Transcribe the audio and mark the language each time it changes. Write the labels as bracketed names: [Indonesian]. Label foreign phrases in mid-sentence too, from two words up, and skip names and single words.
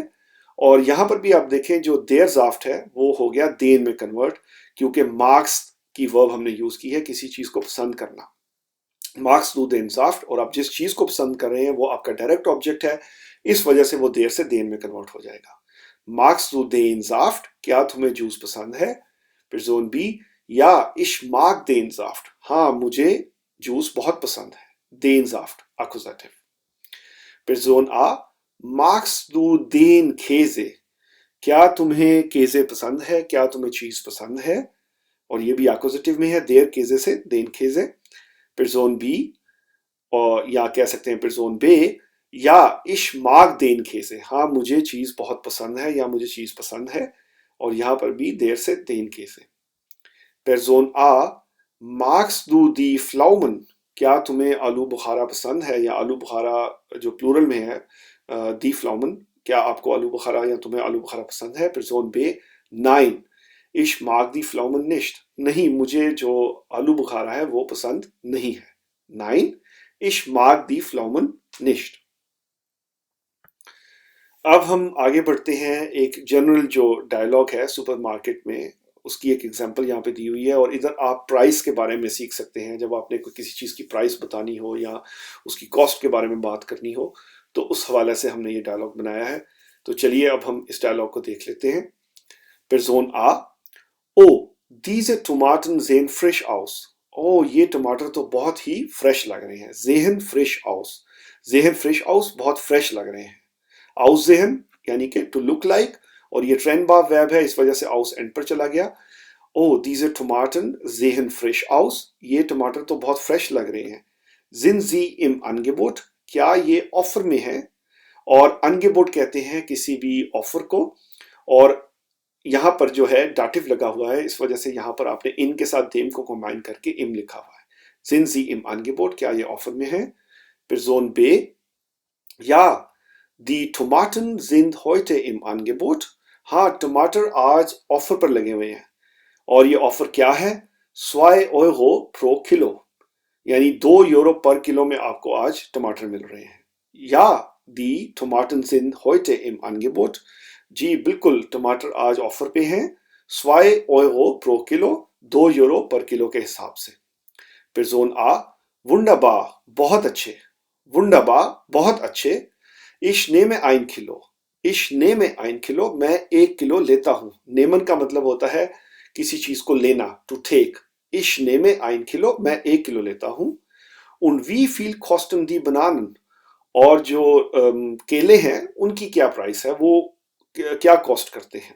[Hindi] और यहां पर भी आप देखें जो देर जाफ्ट है वो हो गया देन में कन्वर्ट, क्योंकि मार्क्स की वर्ब हमने यूज की है किसी चीज को पसंद करना। [German] Magst du den Saft, [Hindi] और आप जिस चीज को पसंद कर रहे हैं वो आपका डायरेक्ट ऑब्जेक्ट है, इस वजह से वो देर से देन में कन्वर्ट हो जाएगा। [German] Magst du den Saft, [Hindi] क्या तुम्हें जूस पसंद है। [German] Person B, या ich mag den Saft, [Hindi] हाँ मुझे जूस बहुत पसंद है। [German] den Saft एक्कुजेटिव। Person A, magst du den Käse, [Hindi] क्या तुम्हें केजे पसंद है, क्या तुम्हें चीज पसंद है। और ये भी एक्कुजेटिव में है, [German] der Käse [Hindi] से [German] den Käse. [Hindi] Person B, और या कह सकते हैं Person B, या [German] ich mag den Käse, [Hindi] हाँ मुझे चीज बहुत पसंद है या मुझे चीज पसंद है, और यहाँ पर भी देर से [German] den Käse. Person A, magst du die Pflaumen, [Hindi] क्या तुम्हें आलू बुखारा पसंद है, या आलू बुखारा जो प्लूरल में है [German] die Pflaumen, [Hindi] क्या आपको आलू बुखारा या तुम्हें आलू बुखारा पसंद है। [German] Person B, nein, ich mag die Pflaumen nicht, [Hindi] नहीं मुझे जो आलू बुखारा है वो पसंद नहीं है। [German] Nein, ich mag die Pflaumen nicht। [Hindi] अब हम आगे बढ़ते हैं, एक जनरल जो डायलॉग है सुपरमार्केट में उसकी एक एग्जांपल यहाँ पे दी हुई है, और इधर आप प्राइस के बारे में सीख सकते हैं। जब आपने कोई किसी चीज़ की प्राइस बतानी हो या उसकी कॉस्ट के बारे में बात करनी हो तो उस हवाले से हमने ये डायलॉग बनाया है। तो चलिए अब हम इस डायलॉग को देख लेते हैं। [German] Person A, oh, diese Tomaten sehen frisch aus, [Hindi] ओ ये टमाटर तो बहुत ही फ्रेश लग रहे हैं। [German] Sehen frisch aus, sehen frisch aus, [Hindi] बहुत फ्रेश लग रहे हैं। Aussehen यानी कि [English] to look like, [Hindi] और ये ट्रेंड बार वर्ब है इस वजह से aus एंड पर चला गया। [German] ओ diese Tomaten sehen frisch aus, [Hindi] ये टमाटर तो बहुत फ्रेश लग रहे हैं। [German] Sind sie im Angebot, [Hindi] क्या ये ऑफर में है। और अनगेबोट कहते हैं किसी भी ऑफर को, और यहाँ पर जो है डाटिव लगा हुआ है इस वजह से यहाँ पर आपने इन के साथ देम को कंबाइन करके इम लिखा हुआ है। [German] Sind sie im Angebot, [Hindi] क्या ये ऑफर में है। [German] Person B, ja, die Tomaten sind heute im Angebot, [Hindi] हाँ टमाटर आज ऑफर पर लगे हुए हैं। और ये ऑफर क्या है। [German] 2 Euro pro Kilo, [Hindi] यानी 2 यूरो पर किलो में आपको आज टमाटर मिल रहे हैं। [German] या die Tomaten sind heute im Angebot, [Hindi] जी बिल्कुल टमाटर आज ऑफर पे हैं। [German] 2 Euro pro Kilo, [Hindi] 2 यूरो पर किलो के हिसाब से। [German] Person A, wunderbar, [Hindi] बहुत अच्छे। [German] wunderbar, [Hindi] बहुत अच्छे। [German] Ich nehme ein Kilo, ich nehme ein Kilo, [Hindi] मैं 1 किलो लेता हूँ। नेमन का मतलब होता है किसी चीज को लेना, [English] to take. [German] Ich nehme ein Kilo, [Hindi] मैं 1 किलो लेता हूँ। [German] Und wie viel kosten die Bananen, [Hindi] और जो केले हैं उनकी क्या प्राइस है, वो क्या कॉस्ट करते हैं।